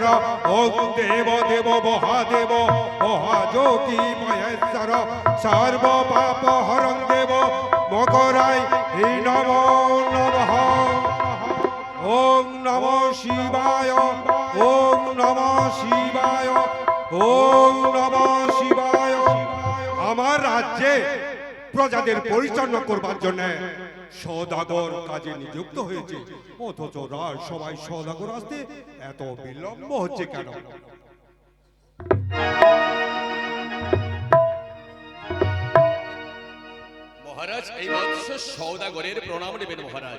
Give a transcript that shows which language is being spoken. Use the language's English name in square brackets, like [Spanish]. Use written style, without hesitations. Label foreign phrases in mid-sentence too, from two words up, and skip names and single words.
[Sanskrit] ओम देव देव महादेव महायोगी महेश्वर सर्व पाप हरं देव मकराय नमो नमः। ओम नमः शिवाय ओम नमः शिवाय ओम नमः शिवाय। [Bangla] আমার রাজ্যে প্রজাদের পরিচালনা করবার জন্য সওদাগর কাজে নিযুক্ত হয়েছে, অথচ সবাই সওদাগর আসতে এত বিলম্ব হচ্ছে কেন? মহারাজ, এই মৎস্য সওদাগরের প্রণাম নেবেন মহারাজ।